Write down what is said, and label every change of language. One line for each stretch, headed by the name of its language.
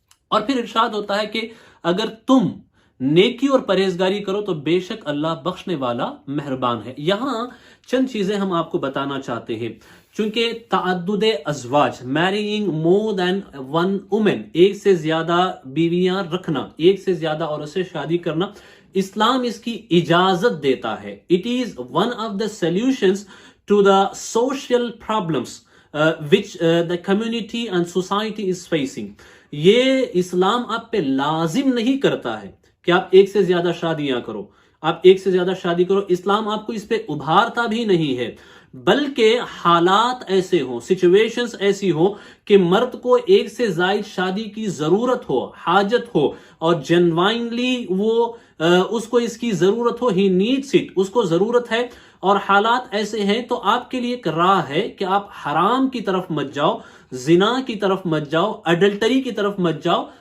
Urdu: اور پھر ارشاد ہوتا ہے کہ اگر تم نیکی اور پرہیزگاری کرو تو بے شک اللہ بخشنے والا مہربان ہے۔ یہاں چند چیزیں ہم آپ کو بتانا چاہتے ہیں، چونکہ تعدد ازواج،
English: marrying more than one woman,
Urdu: ایک سے زیادہ بیویاں رکھنا، ایک سے زیادہ عورت سے شادی کرنا، اسلام اس کی اجازت دیتا ہے۔
English: It is one of the solutions to the social problems which the community and society is facing.
Urdu: یہ اسلام آپ پہ لازم نہیں کرتا ہے کہ آپ ایک سے زیادہ شادیاں کرو، آپ ایک سے زیادہ شادی کرو. اسلام آپ کو اس پہ ابھارتا بھی نہیں ہے، بلکہ حالات ایسے ہوں، سچویشنز ایسی ہوں کہ مرد کو ایک سے زائد شادی کی ضرورت ہو، حاجت ہو، اور جینوائنلی وہ اس کو اس کی ضرورت ہو،
English: he needs it,
Urdu: اس کو ضرورت ہے، اور حالات ایسے ہیں، تو آپ کے لیے ایک راہ ہے کہ آپ حرام کی طرف مت جاؤ، زنا کی طرف مت جاؤ، اڈلٹری کی طرف مت جاؤ.